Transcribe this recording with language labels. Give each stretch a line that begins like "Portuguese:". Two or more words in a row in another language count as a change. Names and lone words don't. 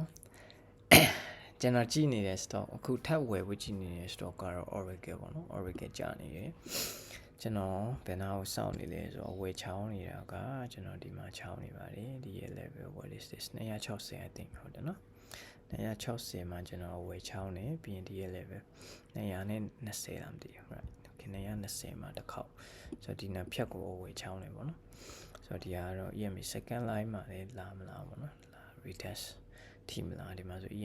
Burmese: နော်ကျွန်တော်ကြည့်နေတဲ့ stock အခုထပ်ဝယ်ဖို့ကြည့်နေတဲ့ stock ကတော့ Oracle ပေါ့နော် Oracle ကြာနေတယ်ကျွန်တော်ဘယ်နာကိုစောင့်နေလဲဆိုတော့ဝယ်ချောင်းနေတာကကျွန်တော်ဒီမှာချောင်းနေပါတယ်ဒီရဲ့ level
English: what is this
Burmese: 260
English: I think
Burmese: ဟုတ်တယ်နော် 260မှာကျွန်တော်ဝယ်ချောင်းနေပြီးရင်ဒီရဲ့ level 220လားမသိဘူး
English: right okay
Burmese: 220မှာတစ်ခေါက်ဆိုတော့ဒီနှစ်ဖြတ်ကိုဝယ် ချောင်းနေပေါ့နော်ဆိုတော့ဒီကတော့ EMA
English: second line
Burmese: မှာလည်းလာမလားပေါ့နော်လာ retest ထိမလားဒီမှာဆို